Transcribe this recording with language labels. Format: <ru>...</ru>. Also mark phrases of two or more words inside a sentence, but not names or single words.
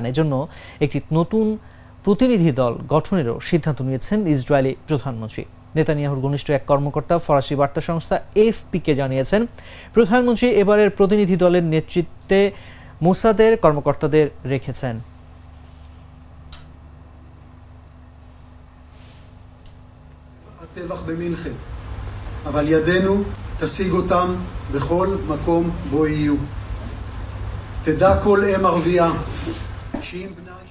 <bn>এজন্য একটি নতুন প্রতিনিধি দল গঠনেরও সিদ্ধান্ত নিয়েছেন ইসরায়েলি প্রধানমন্ত্রী। নেতানিয়াহুর ঘনিষ্ঠ এক কর্মকর্তা ফরাসি বার্তা সংস্থা এএফপিকে জানিয়েছেন, প্রধানমন্ত্রী এবারের প্রতিনিধি দলের নেতৃত্বে মোসাদের কর্মকর্তাদের রেখেছেন।</bn> <he>הטבח במינכן, אבל ידנו תשיג אותם בכל מקום בו יהיו. תדע כל אם ערבייה שאם בנה</he>